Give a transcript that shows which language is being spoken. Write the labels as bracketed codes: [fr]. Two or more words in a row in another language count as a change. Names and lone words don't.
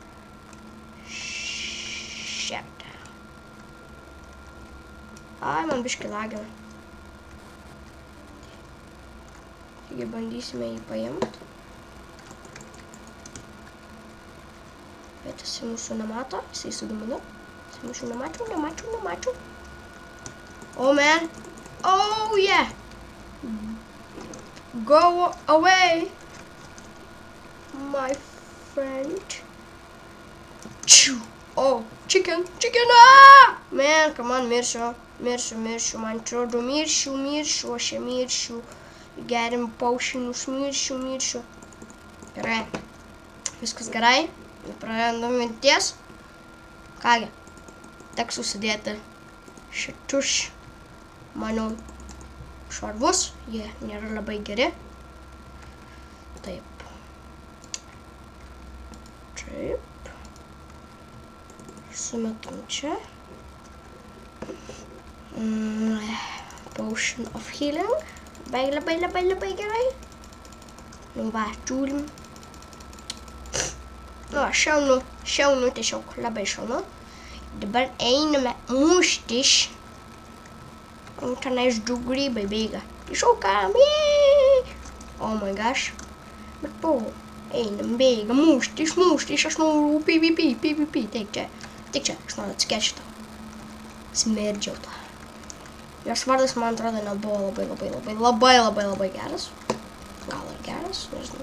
[lt] Ai, man biškį lagina. Taigi bandysime jį paimti. Bet jisai mūsų nemato, jisai su DMD. Jisai mūsų nemačiau. [en] Oh man! Oh yeah! Go away! My friend. Oh, chicken! Ah! Man, come on, [lt] miršiu, man atrodo, miršiu, aš čia miršiu. Gerim paušinus, miršiu. Gerai. Viskas gerai. Prarandam minties. Kągi, teks susidėti šitus, manau, šarvus. Jie nėra labai geri. Taip. Sumetam čia. [en] Potion of healing. [lt] Labai gerai. Nu va, turim. Nu, šaunu tiesiog, labai šaunu. Dabar einame muštis. O tenais du grybai bėga. Šaukam, jėj! [en] Oh my gosh. [lt] Bet po, einam, bėga, muštis, aš noriu PvP. Tik čia, aš noriu atsikėti šitą. Smerdžiau tą. Jos vardas, man atrodo, nebuvo labai geras. Gal ir geras, nežinau.